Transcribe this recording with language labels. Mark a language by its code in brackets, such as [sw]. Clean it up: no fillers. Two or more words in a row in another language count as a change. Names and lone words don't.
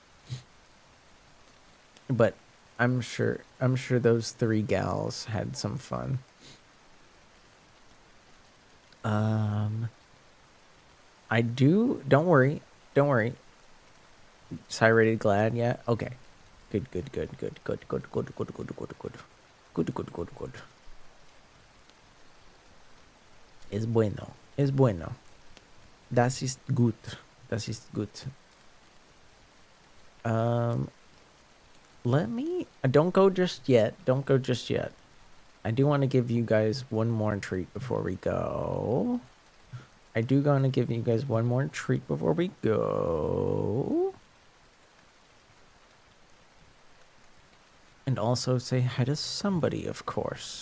[en] But I'm sure those three gals had some fun. Don't worry. Sai rated Glad, yeah? Okay. Good. Good. [es] Es bueno. [de] Das ist gut. [en] Don't go just yet. I do want to give you guys one more treat before we go. And also say hi to somebody, of course.